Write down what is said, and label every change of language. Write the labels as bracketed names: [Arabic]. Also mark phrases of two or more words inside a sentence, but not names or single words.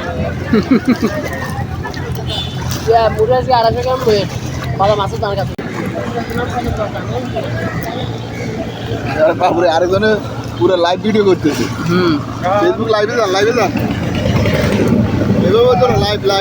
[Indonesian] ya mudah sih arahnya kan gue kalau masuk tangga [Bangla] বাবুরে আরেকজনে পুরো লাইভ ভিডিও করতেছে। ফেসবুক লাইভে যান এভাবে তো লাইভ